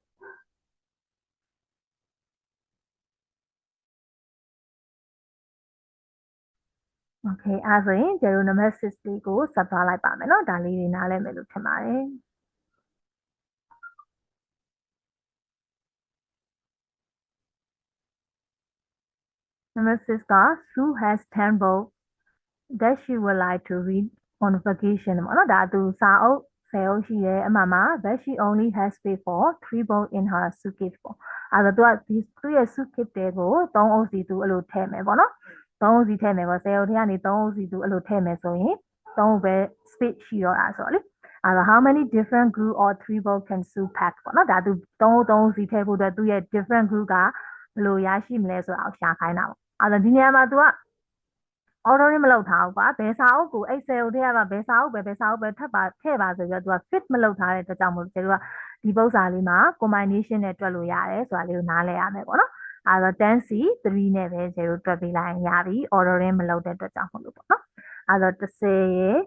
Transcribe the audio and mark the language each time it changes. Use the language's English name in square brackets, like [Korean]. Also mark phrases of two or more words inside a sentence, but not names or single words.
[Burmese] โอเคအဲ့ဆိုရင်ကျတို့နံပါတ်6လေးကိုဆက်သွားလိုက်ပါမယ်เนาะဒါလေးတွေနားလည်မယ်လို့ထင်ပါတယ် Number 6က [English] Sue has 10 books that she would like to read on vacation [Burmese] ပေါ့နော်ဒါသူစာအုပ်10အုပ်ရှိတယ်အမှမှာ [English] but she only has space for 3 books in her suitcase [Burmese] ပေါ့အဲ့တော့သူကဒီသူ့ရဲ့ suitcase တွေကို3အုပ်စီသူအဲ့လိုထည့်မယ်ပေါ့နော်3အုပ်စီထည့်မယ်ပေါ့10အုပ်ထဲကနေ3အုပ်စီသူအဲ့လိုထည့်မယ်ဆို ရင်3အုပ်ပဲ space ရှိတော့တာဆိုတော့လေအဲ့တော့ [English] how many different group or 3 books can Sue pack [Burmese] ပေါ့နော်ဒါသူ3အုပ်စီထည့်ဖို့အတွက်သူ့ ရဲ့ [English] different group [Burmese] ကဘယ်လိုရရှိမလဲဆိုတာကိုရှာခိုင်းတာပေါ့အဲ့တော့ဒီနေရာမှာသူက ordering မလုပ်ထားဘူးကွာဘယ်စာအုပ်ကိုအဲ့ cell ထဲကဘယ်စာအုပ်ပဲထပ်ပါထည့်ပါဆိုပြီးတော့သူက fit မလုပ်ထားတဲ့အတွက်ကြောင့်မို့ကျွန်တော်ကဒီပု္ပ္ပစာလေးမှာ combination နဲ့တွက်လို့ရတယ်ဆိုတာလေးကိုနားလည်ရမယ်ပေါ့နော်အဲ့တော့ 10c 3နဲ့ပဲကျွန်တော်တွက်ပေးလိုက်ရင်ရပြီ ordering မလုပ်တဲ့အတွက်ကြောင့်မို့လို့ပေါ့နော်အဲ့တော့10ရဲ့